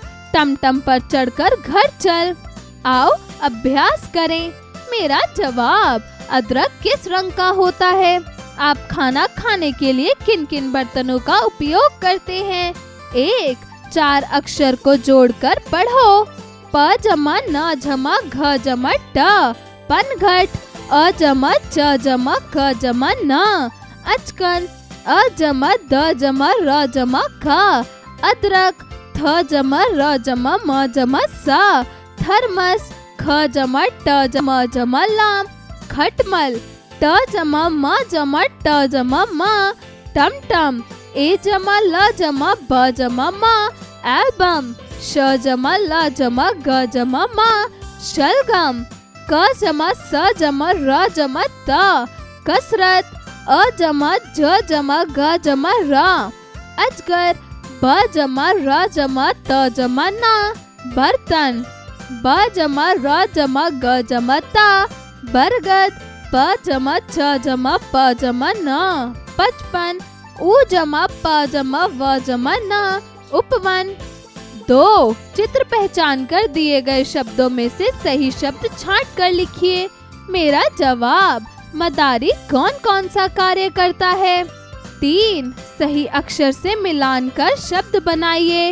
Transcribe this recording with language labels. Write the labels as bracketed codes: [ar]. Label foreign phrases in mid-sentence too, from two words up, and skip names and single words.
[hi] टमटम पर चढ़कर घर चल। आओ अभ्यास करें। मेरा जवाब, अदरक किस रंग का होता है? आप खाना खाने के लिए किन किन बर्तनों का उपयोग करते हैं? 1. 4 अक्षर को जोड़कर पढ़ो। प जमा न जमा घ जमा ट, पनघट। अ जमा च जमा क जमा न, अचकन। अ जमा द जमा र जमा ख, अदरक। थ जमा र जमा म जमा स, थर्मस। ख जमा ट जमा जमा लाम, खटमल। ट जमा म जमा ट जमा म, टमटम। ए जमा ल जमा ब जमा म, एल्बम। श जमा ल जमा ग जमा म, शलगम। क जमा स जमा र जमा त, कसरत। अ जमा ज जमा ग जमा र, अजगर। ब जमा र जमा त जमा न, बर्तन। ब जमा र जमा ग जमा त, बरगद। प जमा छ जमा प जमा न, पचपन। उ जमा प जमा व जमा न, उपवन। 2. चित्र पहचान कर दिए गए शब्दों में से सही शब्द छांट कर लिखिए। मेरा जवाब, मदारी कौन कौन सा कार्य करता है? 3. सही अक्षर से मिलान कर शब्द बनाइए।